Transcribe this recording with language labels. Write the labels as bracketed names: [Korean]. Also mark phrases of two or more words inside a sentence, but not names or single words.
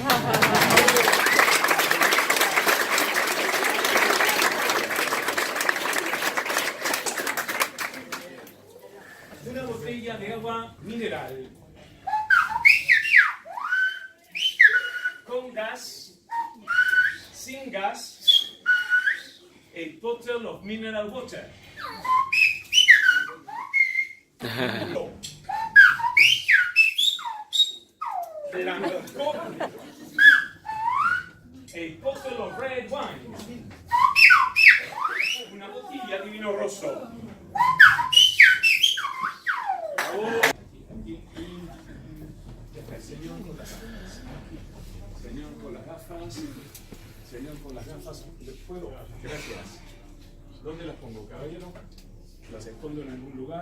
[Spanish] Una botella de agua mineral con gas, sin gas, [English] a bottle of mineral water. Blanco, a bottle of red wine, [Italian] una botella di vino rosso. [Spanish] Señor con las gafas. Señor con las gafas. Señor con las gafas. ¿Puedo? Gracias. ¿Dónde las pongo, caballero? Las escondo en algún lugar.